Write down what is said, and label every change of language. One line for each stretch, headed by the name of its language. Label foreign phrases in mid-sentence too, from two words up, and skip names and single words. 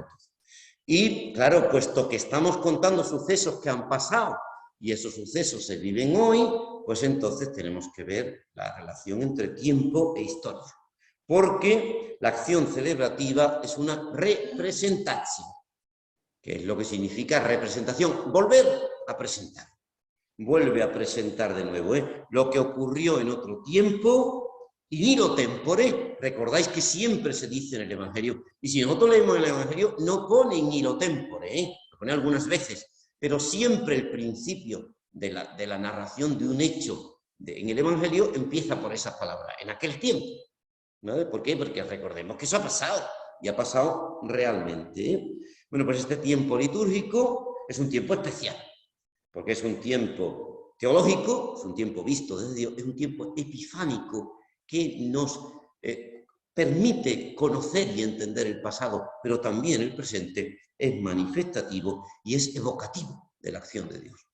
Spanish: Y claro, puesto que estamos contando sucesos que han pasado y esos sucesos se viven hoy, pues entonces tenemos que ver la relación entre tiempo e historia. Porque la acción celebrativa es una representación, que es lo que significa representación, volver a presentar. Vuelve a presentar de nuevo lo que ocurrió en otro tiempo,
Latin: in illo tempore.
Spanish: Recordáis que siempre se dice en el Evangelio, y si nosotros leemos el Evangelio, no pone
Latin: in illo tempore,
Spanish: lo pone algunas veces, pero siempre el principio de la narración de un hecho en el Evangelio empieza por esas palabras, en aquel tiempo. ¿Vale? ¿Por qué? Porque recordemos que eso ha pasado, y ha pasado realmente. Bueno, pues este tiempo litúrgico es un tiempo especial, porque es un tiempo teológico, es un tiempo visto desde Dios, es un tiempo epifánico que nos permite conocer y entender el pasado, pero también el presente es manifestativo y es evocativo de la acción de Dios.